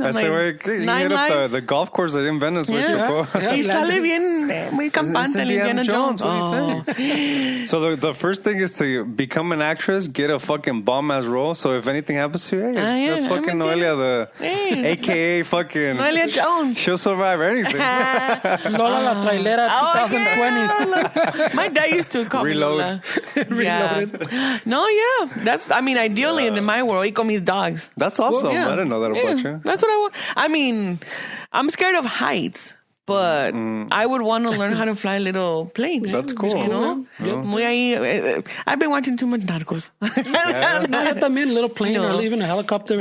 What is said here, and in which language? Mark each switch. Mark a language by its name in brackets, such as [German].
[English] I say, you hit up the golf course in Venice with you, [Spanish] Y sale bien, muy campante el Indiana Jones. [English] What do you think? So the first thing is to become an actress, get a fucking bomb-ass role. So if anything happens to you, that's fucking Noelia, a.k.a. fucking Noelia Jones. She'll survive anything. Lola la Trailera 2020. My dad used to call me Lola. Reloaded. No, that's, I mean, ideally in my world, [Spanish] y con mis [English] dogs. That's awesome. I didn't know that about you. That's what I want. I mean, I'm scared of heights, but I would want to learn how to fly a little plane. That's cool. You know? [Spanish] Muy ahí, [English] I've been watching too much Narcos. [Spanish] No, también [English] a little plane or even a helicopter.